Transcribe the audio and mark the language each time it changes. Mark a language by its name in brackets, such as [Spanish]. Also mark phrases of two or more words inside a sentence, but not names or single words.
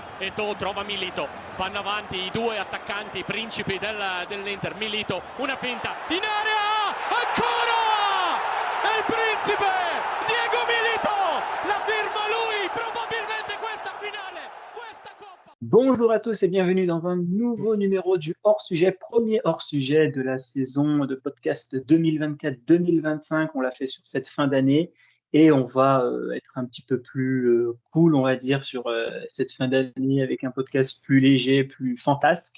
[Italian] Eto'o trova Milito, vanno avanti i due attaccanti principi dell'Inter. Milito, una finta in area, ancora è il principe Diego Milito, la firma lui, probabilmente questa finale, questa coppa. [French] Bonjour à tous et bienvenue dans un nouveau numéro du hors-sujet, premier hors-sujet de la saison de podcast 2024-2025. On l'a fait sur cette fin d'année et on va être un petit peu plus cool, on va dire, sur cette fin d'année avec un podcast plus léger, plus fantasque.